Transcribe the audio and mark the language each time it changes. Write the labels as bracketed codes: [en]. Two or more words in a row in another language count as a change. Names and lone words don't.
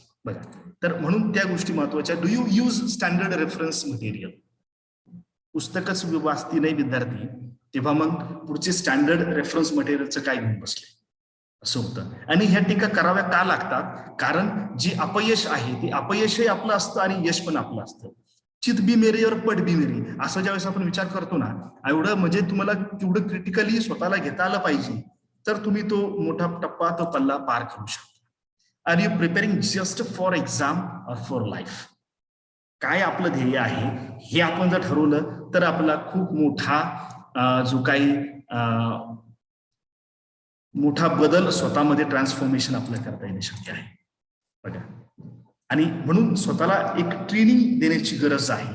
[mr] बघा, तर म्हणून त्या गोष्टी महत्वाच्या. [en] do you use standard reference material. [mr] पुस्तकच वाचती नाही विद्यार्थी तेव्हा मग पुढचे [en] standard reference [mr] मटेरियलचं काय घेऊन बसले असं होतं. आणि ह्या टीका कराव्या का लागतात, कारण जे अपयश आहे ते अपयशही आपलं असतं आणि यश पण आपलं असतं. [hi] चित बी मेरे और पट बी मेरी [mr] असं ज्यावेळेस आपण विचार करतो ना, एवढं म्हणजे तुम्हाला तेवढं क्रिटिकली स्वतःला घेता आलं पाहिजे तर तुम्ही तो मोठा टप्पा, तो पल्ला पार करू शकता. [en] are you preparing just for exam or for life. [mr] काय आपलं ध्येय आहे हे आपण जर ठरवलं तर आपला खूप मोठा जो काही मोठा बदल स्वतःमध्ये ट्रान्सफॉर्मेशन आपल्याला करता येणे शक्य आहे. बघा, आणि म्हणून स्वतःला एक ट्रेनिंग देण्याची गरज आहे.